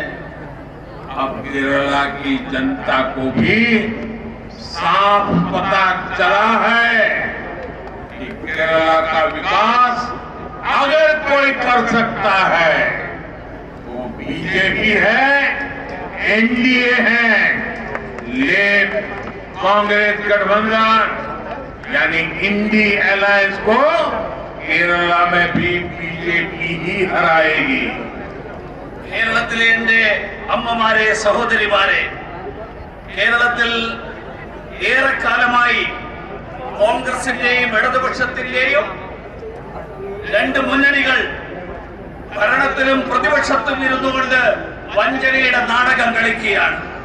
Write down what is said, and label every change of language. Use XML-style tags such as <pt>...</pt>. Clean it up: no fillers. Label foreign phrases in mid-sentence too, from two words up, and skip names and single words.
<hi>अब केरला की जनता को भी साफ पता चला है कि केरला का विकास अगर कोई कर सकता है तो बीजेपी है, एनडीए है। लेफ्ट कांग्रेस गठबंधन यानी इंडी अलायंस को केरला में भी बीजेपी ही हराएगी।</hi> <ml>കേരളത്തിലെ എന്റെ അമ്മമാരെ, സഹോദരിമാരെ, കേരളത്തിൽ ഏറെക്കാലമായി കോൺഗ്രസിന്റെയും ഇടതുപക്ഷത്തിന്റെയും രണ്ട് മുന്നണികൾ ഭരണത്തിലും പ്രതിപക്ഷത്തും ഇരുന്നുകൊണ്ട് വഞ്ചനയുടെ നാടകം കളിക്കുകയാണ്.</ml>